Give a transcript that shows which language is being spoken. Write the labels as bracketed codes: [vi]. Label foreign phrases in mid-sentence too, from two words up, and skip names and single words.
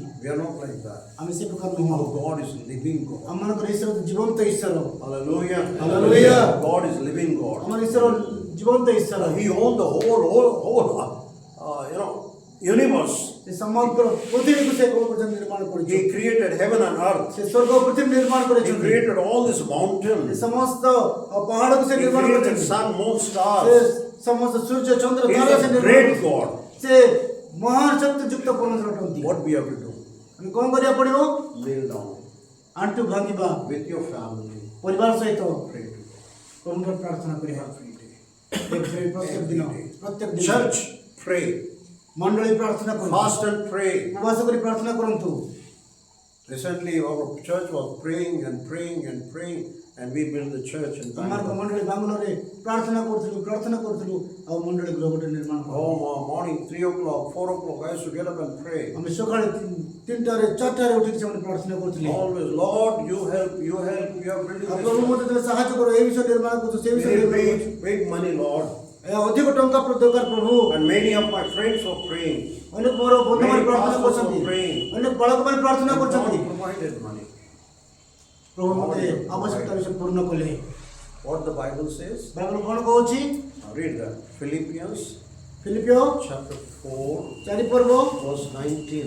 [en] We are not like that. [or] ଆମେ ସେ ପ୍ରକାର ନୁହଁ [en] Our God is living God. [or] ଆମମାନଙ୍କର ଈଶ୍ୱର ଜୀବନ୍ତ ଈଶ୍ୱର [en] Hallelujah. Hallelujah. God is living God. [or] ଆମର ଈଶ୍ୱର ଜୀବନ୍ତ ଈଶ୍ୱର [en] He owns the whole universe. [or] ସେ ସମଗ୍ର ପୃଥିବୀକୁ ସେ କ'ଣ କରିଛନ୍ତି ନିର୍ମାଣ କରିଛନ୍ତି [en] He created heaven and earth. [or] ସେ ସ୍ୱର୍ଗ ପୃଥିବୀ ନିର୍ମାଣ [en] He [or] କରିଛନ୍ତି [en] created all these [or] ସେ [en] mountains. [or] ସମସ୍ତ ପାହାଡ଼କୁ ସେ [en] He [or] ନିର୍ମାଣ [en] created [or] କରିଛନ୍ତି [en] sun, moon, [or] ସେ [en] stars. [or] ସମସ୍ତ ସୂର୍ଯ୍ୟ ଚନ୍ଦ୍ର [en] He [or] ତାରା [en] is [or] ସେ [en] a [or] ନିର୍ମାଣ [en] great [or] କରିଛନ୍ତି। [en] God. [or] ସେ ମହାନ ଶକ୍ତି ଯୁକ୍ତ ପରମେଶ୍ୱର ଅଟନ୍ତି [en] What we have to do? [or] ଆମେ କ'ଣ କରିବାକୁ ପଡ଼ିବ [en] Kneel down [or] ଆଣ୍ଠୁ ଭାଙ୍ଗିବା [en] with your family. [or] ପରିବାର ସହିତ [en] Pray to God. [or] ପ୍ରଭୁଙ୍କର ପ୍ରାର୍ଥନା କରିବା [en] Every day. [or] ପ୍ରତ୍ୟେକ ଦିନ ପ୍ରତ୍ୟେକ ଦିନ [en] Church, pray. [or] ମଣ୍ଡଳୀ ପ୍ରାର୍ଥନା କରନ୍ତୁ [en] Fast and pray. [or] ଉପବାସ କରି ପ୍ରାର୍ଥନା କରନ୍ତୁ [en] Recently, our church was praying and praying and praying, and we built the church in [or] ଆମର [en] Bangalore. [or] ମଣ୍ଡଳୀ ବାଙ୍ଗାଲୋରରେ ପ୍ରାର୍ଥନା କରୁଥିଲୁ ଆଉ ମଣ୍ଡଳୀ ଗୃହ ଗୋଟେ ନିର୍ମାଣ କଲୁ [en] Morning, 3 o'clock, 4 o'clock, I used to get up and pray. [or] ଆମେ ସକାଳେ 3ଟାରେ 4ଟାରେ ଉଠିକି ସେମାନେ ପ୍ରାର୍ଥନା କରୁଥିଲେ [en] Always, Lord, you help, you are building [or] ଆଉ ପ୍ରଭୁ [en] this. [or] ମୋତେ ତେବେ ସାହାଯ୍ୟ କର ଏ ବିଷୟ ନିର୍ମାଣ କରୁଛୁ ସେ [en] We [or] ବିଷୟ [en] need [or] ନିର୍ମାଣ କରୁଛୁ [en] big money, Lord. [or] ଏ ଅଧିକ ଟଙ୍କା ଦରକାର ପ୍ରଭୁ [en] And many of my friends were praying. [or] ଅନେକ ମୋର ବନ୍ଧୁମାନେ [en] Many [or] ପ୍ରାର୍ଥନା [en] pastors [or] କରୁଛନ୍ତି [en] were praying. [or] ଅନେକ ବାଳକମାନେ ପ୍ରାର୍ଥନା [en] And [or] କରୁଛନ୍ତି [en] God provided money. [or] ପ୍ରଭୁ ମୋତେ ଆବଶ୍ୟକତା ବିଷୟ ପୂର୍ଣ୍ଣ କଲେ [en] What the Bible says? [or] ବାଇବଲ କ'ଣ କହୁଛି [en] Now read that. Philippians [or] ଫିଲିପିଓ [en] chapter 4, [or] 4 ପର୍ବ [en] verse 19.